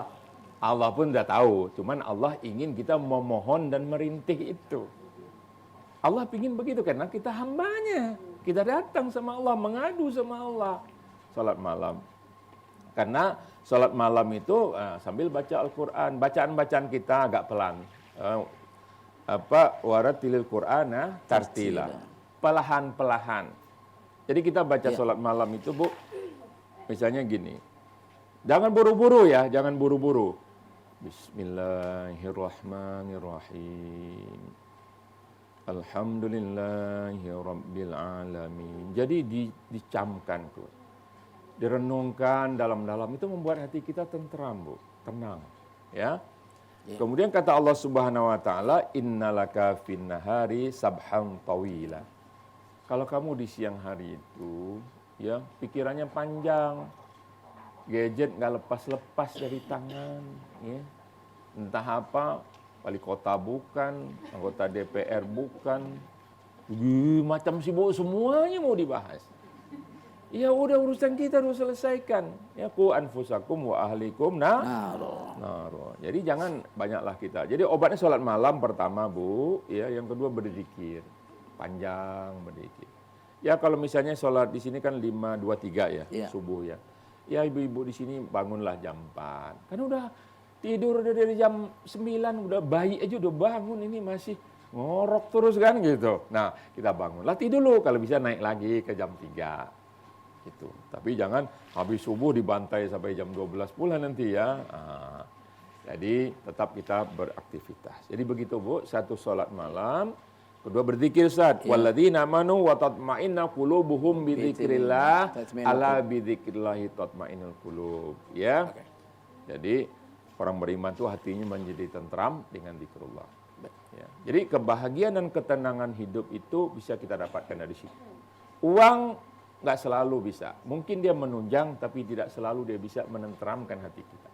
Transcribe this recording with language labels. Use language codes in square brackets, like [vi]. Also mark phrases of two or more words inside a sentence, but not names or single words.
[id] Allah pun udah tahu, cuman Allah ingin kita memohon dan merintih itu. Allah ingin begitu karena kita hambanya. Kita datang sama Allah, mengadu sama Allah. Salat malam. Karena salat malam itu sambil baca Al-Quran, bacaan-bacaan kita agak pelan. [ar] وَرَتِّلِ الْقُرْآنَ تَرْتِيلًا. [id] Pelahan-pelahan. Jadi kita baca salat malam itu Bu, misalnya gini, jangan buru-buru ya, jangan buru-buru. [ar] بسم الله الرحمن الرحيم. الحمد لله رب العالمين. [id] Jadi dicamkan tuh. Direnungkan dalam-dalam itu membuat hati kita tenteram, Bu, tenang, ya. Kemudian kata Allah [ar] سبحانه وتعالى, إن لك في النهار سبحا طويلا. [id] Kalau kamu di siang hari itu, ya pikirannya panjang, gadget nggak lepas-lepas dari tangan, ya. Entah apa, wali kota bukan, anggota DPR bukan, macam sibuk semuanya mau dibahas. Ya udah urusan kita harus selesaikan. [ar] يا قوا أنفسكم وأهليكم نارا. [id] Jadi jangan banyaklah kita. Jadi obatnya sholat malam pertama Bu, ya yang kedua berzikir. Panjang berzikir. Ya kalau misalnya sholat di sini kan 5-2-3 ya, subuh ya. Ya ibu-ibu di sini bangunlah jam 4. Kan udah tidur udah dari jam 9, udah bayi aja udah bangun, ini masih ngorok terus kan gitu. Nah, kita bangunlah tidur dulu, kalau bisa naik lagi ke jam 3. Gitu. Tapi jangan habis subuh dibantai sampai jam 12 pula nanti ya. Jadi tetap kita beraktivitas. Jadi begitu Bu, satu sholat malam, kedua berzikir Ustaz. [ar] والذين آمنوا وتطمئن قلوبهم بذكر الله ألا بذكر الله تطمئن القلوب. [id] Ya. Jadi orang beriman itu hatinya menjadi tentram dengan zikrullah. Ya. Jadi kebahagiaan dan ketenangan hidup itu bisa kita dapatkan dari situ. Uang nggak selalu bisa. Mungkin dia menunjang, tapi tidak selalu dia bisa menenteramkan hati kita.